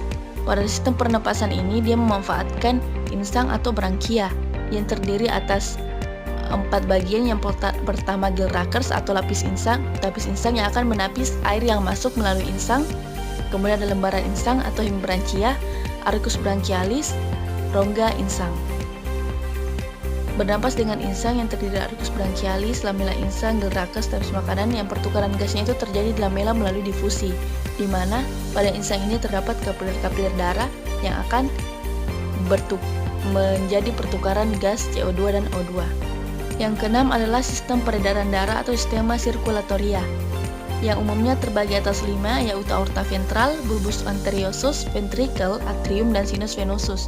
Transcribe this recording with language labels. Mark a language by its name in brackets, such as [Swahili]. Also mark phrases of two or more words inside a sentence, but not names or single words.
[Indonesian] Pada sistem pernapasan ini dia memanfaatkan insang atau brankia yang terdiri atas 4 bagian. Yang pertama [English] gill rakers [Indonesian] atau lapis insang yang akan menapis air yang masuk melalui insang. Kemudian ada lembaran insang atau [Latin] hemibranchia arcus branchialis, [Indonesian] rongga insang. Bernafas dengan insang yang terdiri dari [Latin] arcus branchialis, [Indonesian] lamela insang, gerakas, tabis makanan yang pertukaran gasnya itu terjadi di lamela melalui difusi, di mana pada insang ini terdapat kapiler-kapiler darah yang akan menjadi pertukaran gas CO2 dan O2. Yang keenam adalah sistem peredaran darah atau [Latin] sistema sirkulatoria, [Indonesian] yang umumnya terbagi atas 5, yaitu aorta ventral, [Latin] bulbus anteriosus, [Indonesian] ventricle, atrium, dan [Latin] sinus venosus.